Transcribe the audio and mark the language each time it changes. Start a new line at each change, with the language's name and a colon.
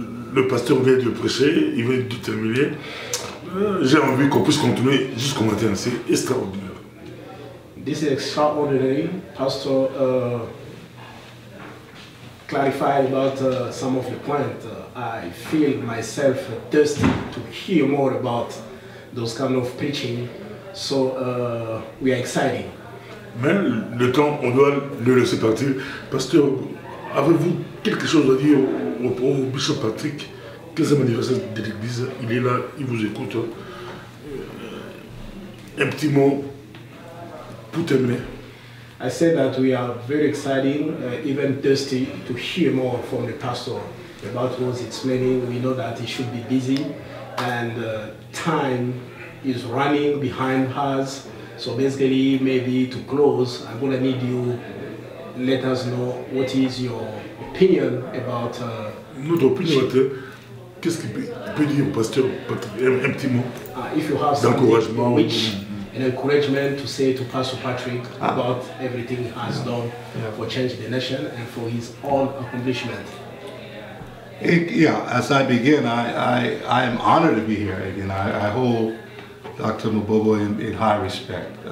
French: Le pasteur vient de prêcher, il vient de terminer. J'ai envie qu'on puisse continuer jusqu'au matin, c'est extraordinaire.
English: This is extraordinary. Pastor clarified about some of the points. I feel myself thirsty to hear more about those kind of preaching. So we are excited.
French: Mais le temps, on doit le laisser partir. Pasteur, avez-vous quelque chose à dire au Bishop Patrick, 15e anniversaire de l'Église? Il est là, il vous écoute. Un petit mot pour terminer.
English: I said that we are very excited, even thirsty to hear more from the pastor about what he's explaining. We know that he should be busy, and time is running behind us. So basically, maybe to close, I'm going to need you let us know what is your opinion about...
French: Notre opinion, qu'est-ce qu'il peut dire au pasteur Patrick, un petit mot
English: d'encouragement, an encouragement to say to Pastor Patrick about everything he has done for changing the nation and for his own accomplishment. Yeah, as I begin, I am honored to be here again. I hold Dr. Mubobo in high respect.